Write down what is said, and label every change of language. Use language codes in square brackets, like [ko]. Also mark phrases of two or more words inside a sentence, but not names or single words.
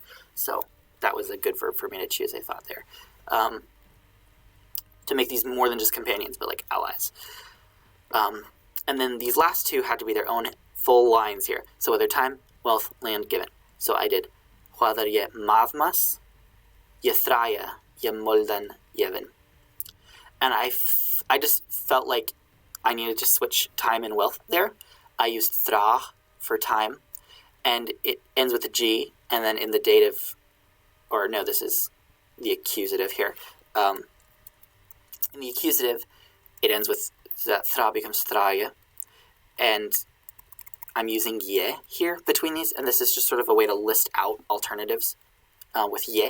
[en] So that was a good verb for me to choose, I thought there. To make these more than just companions, but like allies. And then these last two had to be their own full lines here. So whether time, wealth, land given. So I did Whether [art] ye mavmas, ye thraya, ye muldan yevin. [en] And I just felt like I needed to switch time and wealth there. I used thra for time, and it ends with a G, and then in the dative, or no, this is the accusative here. In the accusative, it ends with that thra becomes thraya, and I'm using ye here between these, and this is just sort of a way to list out alternatives with ye.